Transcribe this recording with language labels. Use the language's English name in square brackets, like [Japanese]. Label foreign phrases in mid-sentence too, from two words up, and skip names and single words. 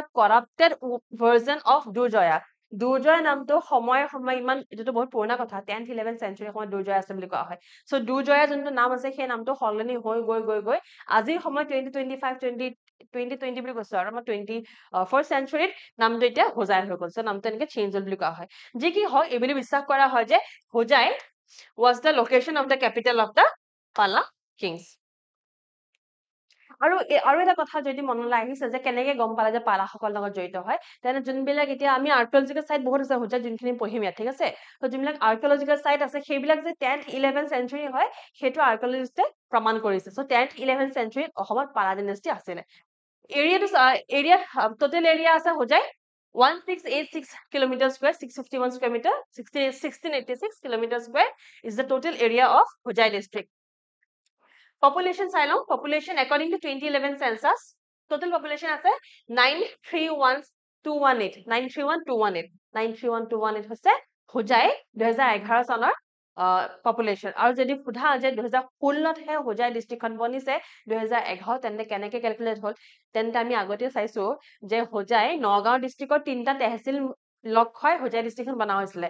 [English] corrupted version of [Assamese] দুৰ্জয়া দুৰ্জয় নামটো সময়ে ইমান এইটোতো বহুত পুৰণা কথা 10th 11th চেঞ্চুৰী সময়ত দুৰ্জয় আছে বুলি কোৱা হয় চ' দুৰ্জয়া যোনটো নাম আছে সেই নামটো সলনি হৈ গৈ আজিৰ সময়ত 2020 বুলি কৈছো আৰু আমাৰ 21st চেঞ্চুৰীত নামটো এতিয়া হোজাই হৈ গ'ল চ' নামটো এনেকে চেঞ্জ হ'ল বুলি কোৱা হয় যি কি হয় এইবুলি বিশ্বাস কৰা হয় যে হোজাই [English] was the location of the capital of the Pala kings [Assamese] আৰু এটা কথা যদি মনলৈ আহিছে যে কেনেকে গম পালে যে পালাসকলৰ লগত জড়িত হয় তেনে যোনবিলাক এতিয়া আমি [English] archaeological site [Assamese] বহুত আছে হোজাই যোনখিনি পঢ়িম ইয়াত ঠিক আছে তো যোনবিলাক [English] archaeological site [Assamese] আছে সেইবিলাক যে 10th 11th চেঞ্চুৰী হয় সেইটো আৰ্কিঅলজিষ্টে প্ৰমাণ কৰিছে চ' 10th 11th চেঞ্চুৰীত অসমত পালা ডিনেষ্টি আছিলে [English] area total area [Assamese] আছে হোজাই [English] 1686 kilometers square 651 square meter 1686 kilometers square is the total area of Hojai district population [Assamese] চাই লওঁ [English] population according to 2011 census total population [Assamese] আছে 931218 হৈছে হোজাই 2011 চনৰ পপুলেশ্যন আৰু যদি সোধা যে 2016তহে হোজাই ডিষ্ট্ৰিক্টখন বনিছে 2011 তেন্তে কেনেকে ক্যালকুলেট হ'ল তেন্তে আমি আগতে চাইছো যে হোজাই নগাঁও ডিষ্ট্ৰিক্টৰ তিনটা তহচিল লগ হৈ হোজাই ডিষ্ট্ৰিক্টখন বনা হৈছিলে